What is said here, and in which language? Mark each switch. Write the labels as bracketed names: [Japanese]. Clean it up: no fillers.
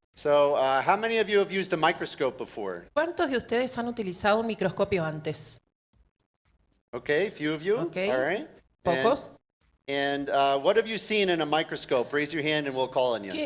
[English] So how many of you have used a microscope before? [Spanish] ¿cuántos de ustedes han utilizado un microscopio antes? [English] Okay, a few of you. Okay. All right. [Spanish] ¿Pocos? [English] And what have you seen in a microscope? Raise your hand and we'll call on you.